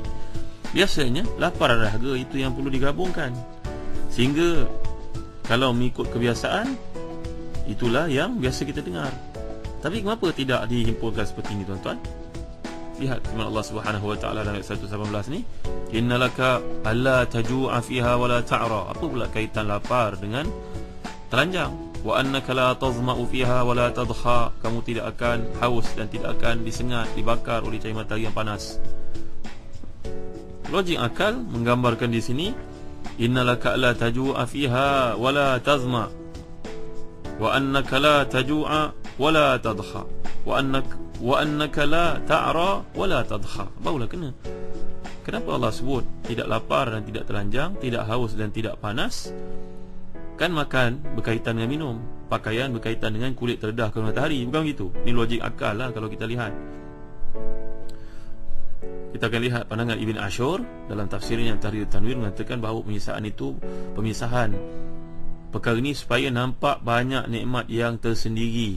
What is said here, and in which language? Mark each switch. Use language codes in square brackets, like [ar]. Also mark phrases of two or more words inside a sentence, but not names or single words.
[ms] Biasanya lapar dan dahaga itu yang perlu digabungkan, sehingga kalau mengikut kebiasaan itulah yang biasa kita dengar. Tapi kenapa tidak dihimpunkan seperti ini tuan-tuan? Lihat firman Allah [ar] سبحانه وتعالى [ms] dalam ayat 118 ni, [ar] إن لك ألا تجوع فيها ولا تعرى. [ms] Apa pula kaitan lapar dengan telanjang? [ar] وأنك لا تظمأ فيها ولا تضحى. [ms] Kamu tidak akan haus dan tidak akan disengat, dibakar oleh cahaya matahari yang panas. Logik akal menggambarkan di sini, [ar] إن لك لا تجوع فيها ولا تظمأ وأنك لا تجوع ولا تضحى وأنك لا تعرى ولا تضحى. [ms] Barulah kena. Kenapa Allah sebut tidak lapar dan tidak telanjang, tidak haus dan tidak panas? Kan makan berkaitan dengan minum, pakaian berkaitan dengan kulit terdedah ke matahari, bukan begitu? Ini logik akal lah kalau kita lihat. Kita akan lihat pandangan Ibn Ashur dalam tafsirnya Tahrir Tanwir mengatakan bahawa pemisahan perkara ini supaya nampak banyak nikmat yang tersendiri.